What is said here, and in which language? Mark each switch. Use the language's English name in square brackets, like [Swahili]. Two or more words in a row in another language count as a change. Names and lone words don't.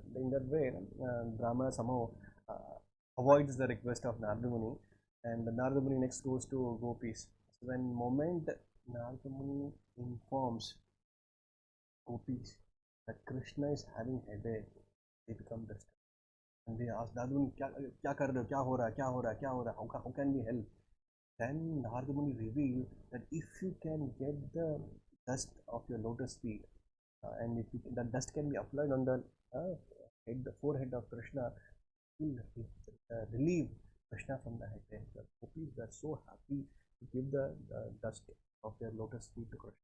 [English] In that way, Brahmana somehow avoids the request of Narada Muni, and Narada Muni next goes to gopis. So when moment Narada Muni informs gopis that Krishna is having headache, they become disturbed. And they ask Narada Muni, [Hindi] क्या कर रहे हो? क्या हो रहा है? क्या हो रहा है? क्या हो रहा है? [English] How can we help? Then Narada Muni revealed that if you can get the dust of your lotus feet, and if the dust can be applied on the forehead of Krishna, will relieve Krishna from the headache. The gopis were so happy give the dust of their lotus feet to Krishna.